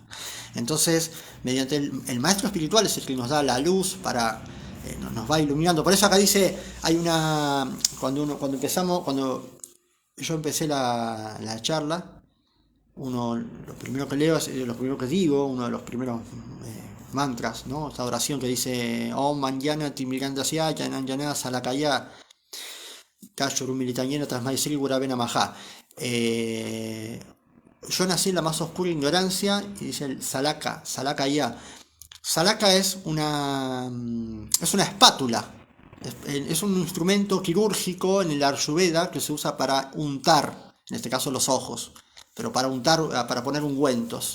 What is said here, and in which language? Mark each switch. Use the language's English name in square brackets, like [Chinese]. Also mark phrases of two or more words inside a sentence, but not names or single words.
[Spanish] Entonces, mediante el maestro espiritual es el que nos da la luz para nos va iluminando. Por eso acá dice, cuando yo empecé la charla, lo primero que leo es lo primero que digo, uno de los primeros mantras, ¿no? Esta oración que dice: [Sanskrit] Om Manjana Timirandasya Jananjana Salakaya Kashurumilitanyena Tasmai Sri Gurave Namaha. [Spanish] Yo nací en la más oscura ignorancia, y dice el Salaka ya. Salaka es una espátula, es un instrumento quirúrgico en el Ayurveda que se usa para untar, en este caso los ojos, pero para untar, para poner ungüentos.